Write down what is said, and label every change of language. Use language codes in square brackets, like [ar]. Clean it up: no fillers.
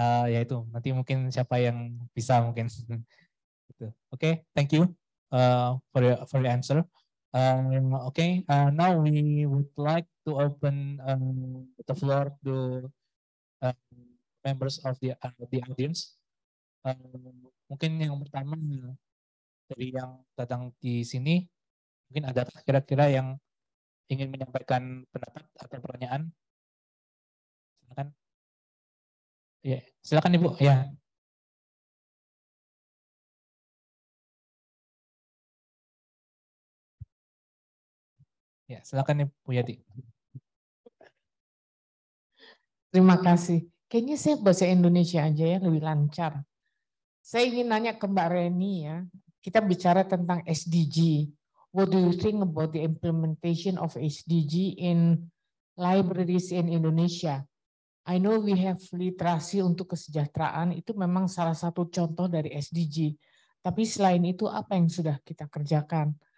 [id] Ya itu nanti mungkin siapa yang bisa mungkin. Gitu. [en] Okay, thank you for your answer. Okay, now we would like to open the floor to members of the audience. [id] Mungkin yang pertama dari yang datang di sini, mungkin ada kira-kira yang ingin menyampaikan pendapat atau pertanyaan. Silakan. Ya, silakan Ibu. Ya. Ya, silakan Ibu Yati. Terima kasih. Kayaknya saya bahasa Indonesia aja ya, lebih lancar. Saya ingin nanya ke Mbak Reni ya. Kita bicara tentang SDG. [en] What do you think about the implementation of SDG in libraries in Indonesia? I know we have [id] literasi untuk kesejahteraan, itu memang salah satu contoh dari SDG. Tapi selain itu apa yang sudah kita kerjakan?